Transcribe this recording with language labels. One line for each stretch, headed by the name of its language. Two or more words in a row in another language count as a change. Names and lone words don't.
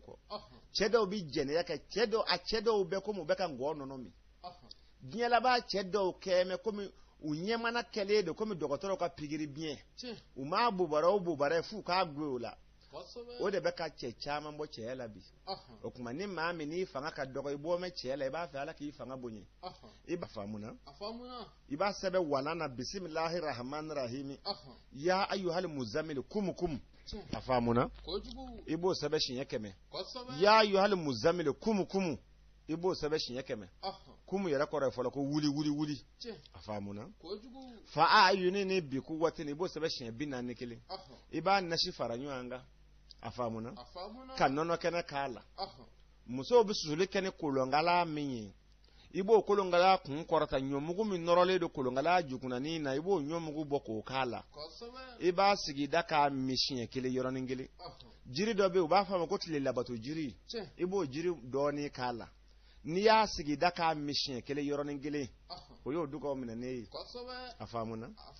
Bambara: kɔ cɛ dɔw bɛ jɛnɛya kɛ cɛ dɔw bɛ komi u bɛ ka ngɔ nɔnɔ min diɲɛ laban cɛ dɔw kɛ mɛ komi u ɲɛmana kɛlen don komi dɔgɔtɔrɔw ka pikiri biɲɛ u m'a bobara o bobara f'u k'a goy o la o de bɛ ka cɛ caman bɔ cɛya la bi o kuma ni maa min n'i fanga ka dɔgɔ i bɔ mɛn cɛya la i b'a fɛ ala k'i fanga bonya i b'a faamuna i b'a sɛbɛn walan na
Arabic: بسم الله الرحمن الرحيم يا أيها المزمل قم
Bambara: a faamuna i b'o sɛbɛn siɲɛ 100
Arabic: يا أيها المزمل قم
Bambara: i b'o sɛbɛn siɲɛ 100 kum yɛrɛ kɔrɔ ye fɔlɔ ko wuli a faamuna fa a ayuni ni bi ku watin i b'o sɛbɛn siɲɛ 41 i b'a nasi fara ɲɔgɔn kan a faamuna ka nɔnɔ kɛnɛ k'a la musow bɛ susuli kɛ ni kolonkala min ye i b'o kolonkala kun kɔrɔta ɲɔmugu min nɔrɔlen don kolonkala jukunanin na i b'o ɲɔmugu bɔ k'o k'a la i b'a sigi da k'a min siɲɛ 1 yɔrɔnin 1 jiri dɔ bɛ yen u b'a fɔ a ma ko tile labato jiri i b'o jiri dɔɔnin k'a la n'i y'a sigi da k'a min siɲɛ 1 yɔrɔnin 1 o y'o dugaw minɛ ne ye a faamuna